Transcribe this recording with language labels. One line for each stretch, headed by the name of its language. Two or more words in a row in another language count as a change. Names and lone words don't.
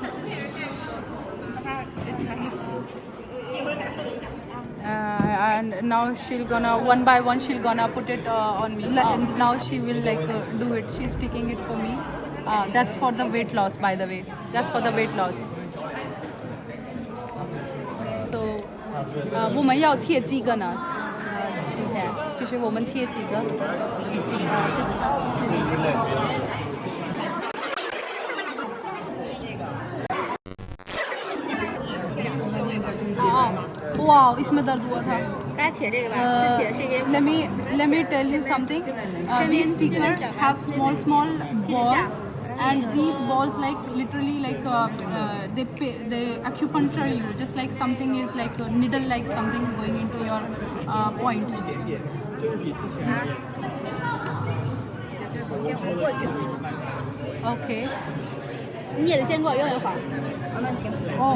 English: And now she'll gonna one by one she'll gonna put it on me. Now she will do it. She's sticking it for me. That's for the weight loss, by the way. That's for the weight loss.
Chinese: So 我们要贴几个呢？今天就是我们贴几个？
Hindi: 这里。वाह इसमें दर्द हुआ था
English: let me tell you something these stickers have small balls and these balls like literally like they acupuncture you just like something is like a needle like something going into your points okay oh